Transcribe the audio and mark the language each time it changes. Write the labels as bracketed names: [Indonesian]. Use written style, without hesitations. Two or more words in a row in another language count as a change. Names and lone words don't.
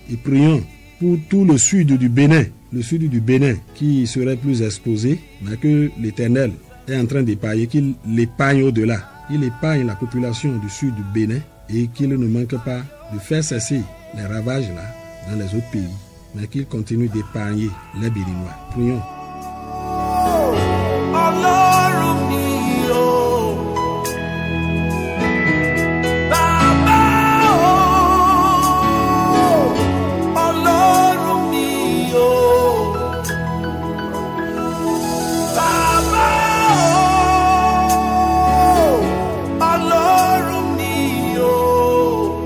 [French] Et prions pour tout le sud du Bénin, qui serait plus exposé, mais que l'Éternel est en train d'épargner, qu'il l'épargne au-delà. Il épargne la population du sud du Bénin et qu'il ne manque pas de faire cesser les ravages là dans les autres pays, mais qu'il continue d'épargner les Béninois. Prions. [Yoruba] Ọlọ́run mi, oh. Baba, oh, Ọlọ́run mi, oh. Baba, oh, Ọlọ́run mi, oh.